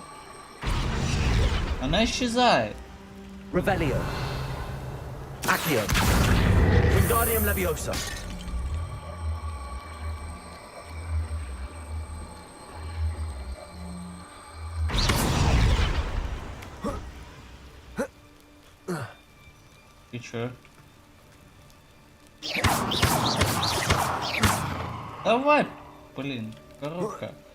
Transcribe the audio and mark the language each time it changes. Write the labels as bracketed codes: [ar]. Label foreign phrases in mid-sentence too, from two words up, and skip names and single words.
[ru] Она исчезает. Revelio. Accio. Wingardium Leviosa. И чё? Давай, блин, коробка.